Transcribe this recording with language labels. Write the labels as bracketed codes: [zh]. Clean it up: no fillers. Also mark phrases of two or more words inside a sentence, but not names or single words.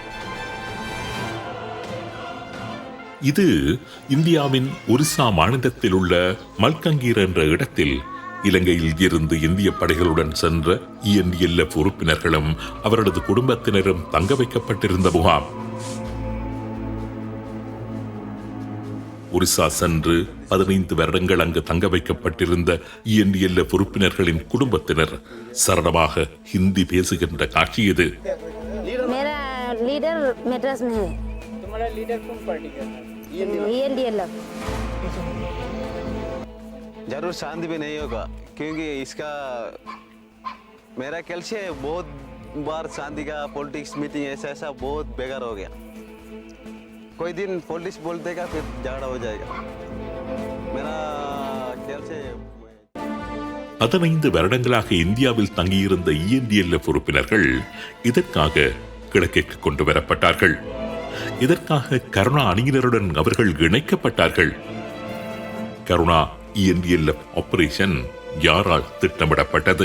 [ta] இது இந்தியாவின் ஒரிசா மாநிலத்தில் உள்ள மல்கங்கீர் என்ற இடத்தில் இலங்கையில் இருந்து இந்திய படைகளுடன் சென்ற ENDLF உறுப்பினர்களும் அவரது குடும்பத்தினரும் தங்க வைக்கப்பட்டிருந்த முகாம். ஒரிசா சென்று 15 வருடங்கள் அங்கு தங்க வைக்கப்பட்டிருந்த ENDLF உறுப்பினர்களின் குடும்பத்தினர் சரளமாக ஹிந்தி பேசுகின்ற காட்சி இது. [hi] जरूर शांति भी नहीं होगा क्योंकि इसका मेरा ख्याल से बहुत बार शांति का [en] politics meeting [hi] ऐसा बहुत बेकार हो गया. कोई दिन पॉलिटिक्स बोल देगा फिर झगड़ा हो जाएगा. मेरा ख्याल से [ta] 15 வருடங்களாக இந்தியாவில் தங்கியிருந்த ENDLF உறுப்பினர்கள் இதற்காக கிழக்கிற்கு கொண்டு வரப்பட்டார்கள். இதற்காக கருணா அணியினருடன் அவர்கள் இணைக்கப்பட்டார்கள். கருணா ENDLF ஆபரேஷன் யாரால் திட்டமிடப்பட்டது?